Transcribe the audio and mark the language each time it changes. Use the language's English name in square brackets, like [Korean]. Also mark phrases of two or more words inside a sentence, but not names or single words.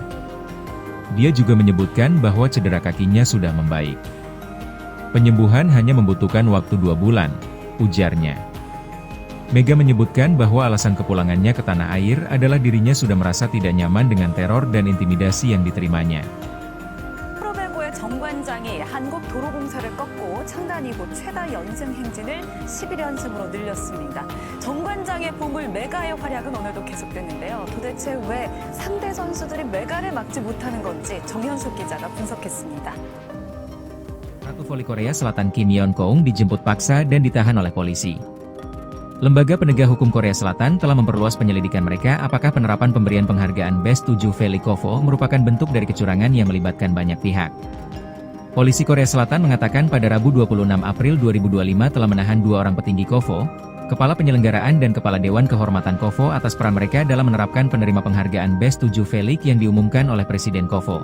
[Indonesian] Dia juga menyebutkan bahwa cedera kakinya sudah membaik. Penyembuhan hanya membutuhkan waktu 2 bulan, ujarnya. Mega menyebutkan bahwa alasan kepulangannya ke tanah air adalah dirinya sudah merasa tidak nyaman dengan teror dan intimidasi yang diterimanya. [Korean] 정관장이 한국도로공사를 꺾고 창단 이후 최다 연승 행진을 11연승으로 늘렸습니다. 정관장의 보물 메가의 활약은 오늘도 계속됐는데요. 도대체 왜 상대 선수들이 메가를 막지 못하는 건지 정현숙 기자가 분석했습니다. [Indonesian] Ratu Voli Korea Selatan Kim Yeon-keung dijemput paksa dan ditahan oleh polisi. Lembaga Penegak Hukum Korea Selatan telah memperluas penyelidikan mereka apakah penerapan pemberian penghargaan Best 7 Veli Kovo merupakan bentuk dari kecurangan yang melibatkan banyak pihak. Polisi Korea Selatan mengatakan pada Rabu 26 April 2025 telah menahan 2 orang petinggi Kovo, Kepala Penyelenggaraan dan Kepala Dewan Kehormatan Kovo atas peran mereka dalam menerapkan penerima penghargaan Best 7 Veli yang diumumkan oleh Presiden Kovo.